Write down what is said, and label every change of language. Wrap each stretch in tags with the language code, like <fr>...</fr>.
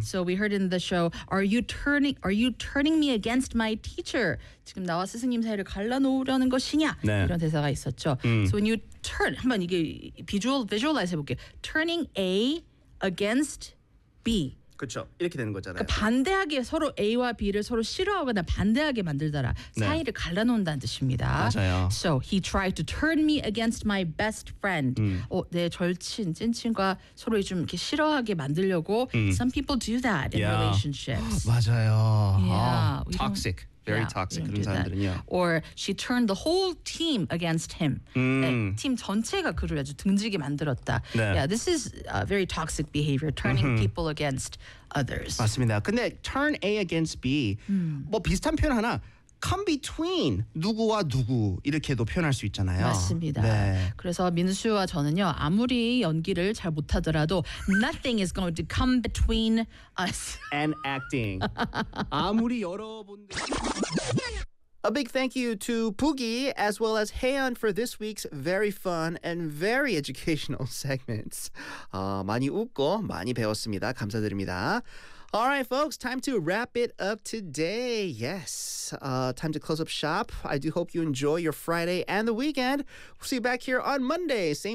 <en>So we heard in the show, are you turning me against my teacher?</en> <ko>지금 나와 스승님 사이를 갈라놓으려는 것이냐? 네. 이런 대사가 있었죠.</ko> <en>So when you turn,</en> <ko>한번 이게 visualize 해볼게요.</ko> <en>Turning A against B.</en> <ko>그렇죠. 이렇게 되는 거잖아요. 그러니까 반대하게 서로 A와 B를 서로 싫어하거나 반대하게 만들더라. 사이를 네. 갈라놓는다는 뜻입니다. 맞아요.</ko> <en>So he tried to turn me against my best friend.</en> <ko>내 절친, 찐친과 서로 좀 이렇게 싫어하게 만들려고</ko> <en>some people do that in yeah. relationships.</en> <ko>맞아요.</ko> <en>Yeah, toxic. Very toxic.</en> <ko>그런 사람들은요.</ko> <en>Or she turned the whole team against him.</en> <ko>팀 전체가 그를 아주 등지게 만들었다. 네.</ko> <en>Yeah, this is a very toxic behavior, turning people against others.</en> <ko>맞습니다. 근데 turn A against B, 뭐 비슷한 표현 하나, come between 누구와 누구 이렇게도 표현할 수 있잖아요. 맞습니다. 네. 그래서 민수와 저는요, 아무리 연기를 잘 못하더라도</ko> <en>nothing is going to come between us. And acting.</en> <ko>아무리 여러분들...</ko> <en>A big thank you to Poogie as well as Haeyeon for this week's very fun and very educational segments.</en> <ko>많이 웃고 많이 배웠습니다. 감사드립니다.</ko> <en>All right, folks, time to wrap it up today. Yes, time to close up shop. I do hope you enjoy your Friday and the weekend. We'll see you back here on Monday. Same</en>